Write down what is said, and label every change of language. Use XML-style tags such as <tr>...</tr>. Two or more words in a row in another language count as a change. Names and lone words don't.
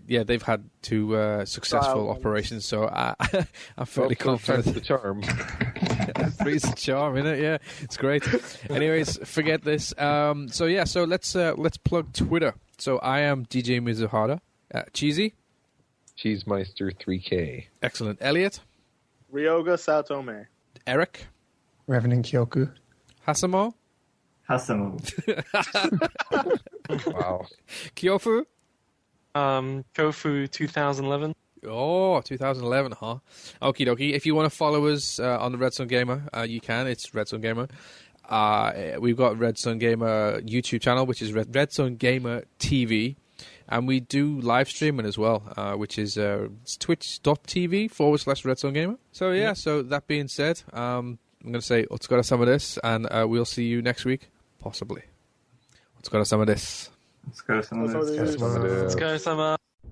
<en>Yeah, they've had 2 successful operations, so I'm fairly confident. That's the charm. Three's the charm, innit? Yeah, it's great. Anyways, forget this. So let's plug Twitter. So I am DJ Mizuhara. Cheesy? Cheesemeister 3K. Excellent. Elliot? Ryoga Satome. Eric? Revenant Kyoku. Hasamo? Hasamo. Wow. Kyofu? Kofu 2011. Oh, 2011, huh? Okie dokie. If you want to follow us on the Red Sun Gamer, you can. It's Red Sun Gamer. We've got Red Sun Gamer YouTube channel, which is Red Sun Gamer TV. And we do live streaming as well, which is twitch.tv/Red Sun Gamer. So, yeah, so that being said, I'm going to say,</en> <ja>お疲れ様です,</ja> <en>and we'll see you next week, possibly.</en> <ja>お疲れ様です. お疲れ様です. お疲れ様.</ja>